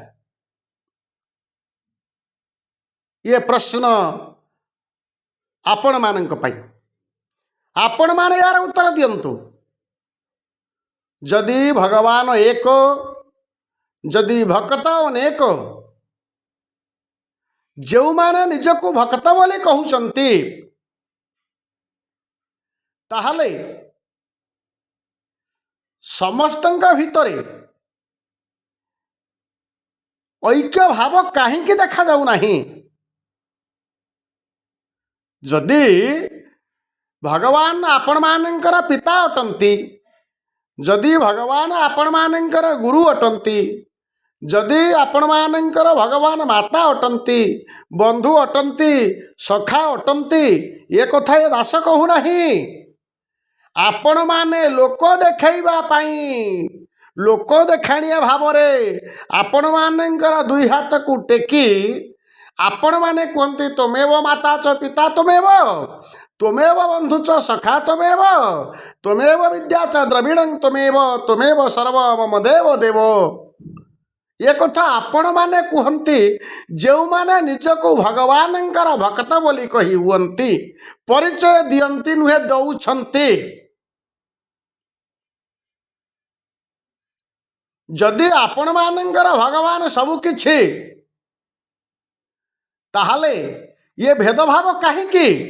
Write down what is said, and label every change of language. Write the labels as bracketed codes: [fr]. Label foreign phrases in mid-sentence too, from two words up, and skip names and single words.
[or] ଏ ପ୍ରଶ୍ନ ଆପଣ ମାନଙ୍କ ପାଇଁ। ଆପଣ ମାନେ ଯାର ଉତ୍ତର ଦିଅନ୍ତୁ। ଯଦି ଭଗବାନ ଏକ, ଯଦି ଭକ୍ତ ଅନେକ, ଯୋ ମାନେ ନିଜକୁ ଭକ୍ତ ବୋଲି କହଉଛନ୍ତି ତାହାଲେ ସମସ୍ତଙ୍କ ଭିତରେ ଐକ୍ୟ ଭାବ କାହିଁକି ଦେଖା ଯାଉ ନାହିଁ? ଯଦି ଭଗବାନ ଆପଣ ମାନଙ୍କର ପିତା ଅଟନ୍ତି, ଯଦି ଭଗବାନ ଆପଣ ମାନଙ୍କର ଗୁରୁ ଅଟନ୍ତି, ଯଦି ଆପଣ ମାନଙ୍କର ଭଗବାନ ମାତା ଅଟନ୍ତି, ବନ୍ଧୁ ଅଟନ୍ତି, ସଖା ଅଟନ୍ତି, ଏ କଥା ଏ ଦାସ କହୁ ନାହିଁ। ଆପଣ ମାନେ ଲୋକ ଦେଖେଇବା ପାଇଁ, ଲୋକ ଦେଖାଣିଆ ଭାବ ରେ ଆପଣ ମାନଙ୍କର ଦୁଇ ହାତ କୁ ଟେକି ଆପଣ ମାନେ କହନ୍ତି [sa] तमेव माता च पिता तमेव, तमेव बंधु च सखा तमेव, तमेव विद्या च द्रविणं तमेव, तमेव सर्व मम देव देव। [or] ଏ କଥା ଆପଣ ମାନେ କହନ୍ତି ଯୋ ମାନେ ନିଜକୁ ଭଗବାନଙ୍କର ଭକ୍ତ ବୋଲି କହି ହୁଅନ୍ତି, ପରିଚୟ ଦିଅନ୍ତି ନୁହେଁ ଦଉଛନ୍ତି। ଯଦି ଆପଣ ମାନଙ୍କର ଭଗବାନ ସବୁ କିଛି ତାହାଲେ ଏ ଭେଦଭାବ କାହିଁକି?